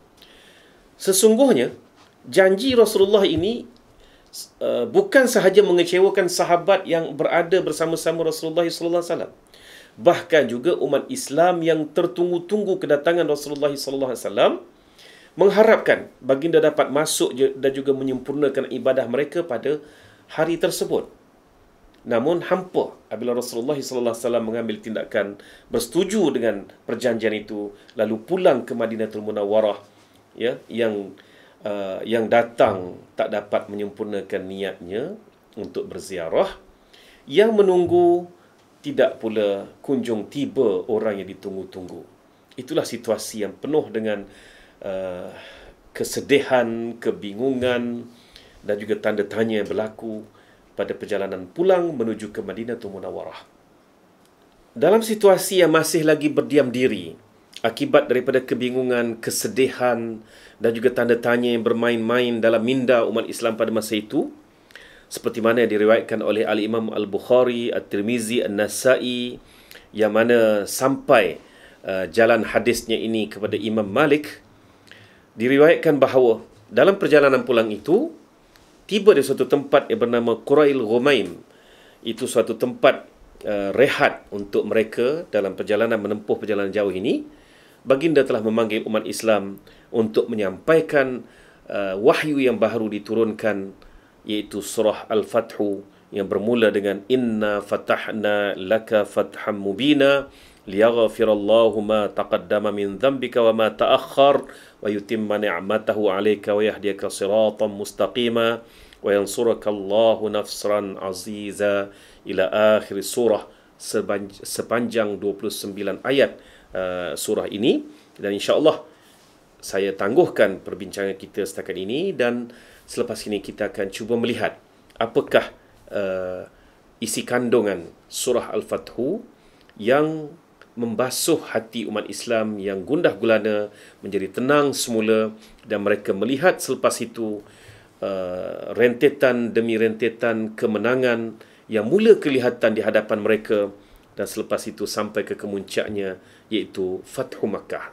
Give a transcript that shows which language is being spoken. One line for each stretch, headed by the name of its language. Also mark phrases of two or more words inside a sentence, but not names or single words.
Malay: Sesungguhnya janji Rasulullah ini bukan sahaja mengecewakan sahabat yang berada bersama-sama Rasulullah SAW, bahkan juga umat Islam yang tertunggu-tunggu kedatangan Rasulullah SAW, mengharapkan baginda dapat masuk dan juga menyempurnakan ibadah mereka pada hari tersebut. Namun hampa apabila Rasulullah SAW mengambil tindakan bersetuju dengan perjanjian itu, lalu pulang ke Madinatul Munawwarah, ya, yang datang tak dapat menyempurnakan niatnya untuk berziarah, yang menunggu tidak pula kunjung tiba orang yang ditunggu-tunggu. Itulah situasi yang penuh dengan kesedihan, kebingungan dan juga tanda tanya yang berlaku pada perjalanan pulang menuju ke Madinatul Munawwarah. Dalam situasi yang masih lagi berdiam diri akibat daripada kebingungan, kesedihan dan juga tanda tanya yang bermain-main dalam minda umat Islam pada masa itu, seperti mana yang diriwayatkan oleh Al-Imam Al-Bukhari, At-Tirmizi, An-Nasai, yang mana sampai jalan hadisnya ini kepada Imam Malik. Diriwayatkan bahawa dalam perjalanan pulang itu, tiba di suatu tempat yang bernama Qurail Ghumaim. Itu suatu tempat rehat untuk mereka dalam perjalanan menempuh perjalanan jauh ini. Baginda telah memanggil umat Islam untuk menyampaikan wahyu yang baru diturunkan, iaitu surah Al-Fathu yang bermula dengan
Arabic: إنا فتحنا لك فتحا مبينا ليغفر لك الله ما تقدم من ذنبك وما تأخر ويتم نعمته عليك ويهديك صراطا مستقيما وينصرك الله نصرا عزيزا إلى آخر السورة,
Malay: sepanjang 29 ayat surah ini. Dan insya-Allah saya tangguhkan perbincangan kita setakat ini, dan selepas ini kita akan cuba melihat apakah isi kandungan surah Al-Fathu yang membasuh hati umat Islam yang gundah gulana menjadi tenang semula, dan mereka melihat selepas itu rentetan demi rentetan kemenangan yang mula kelihatan di hadapan mereka, dan selepas itu sampai ke kemuncaknya, iaitu Fathu Makkah.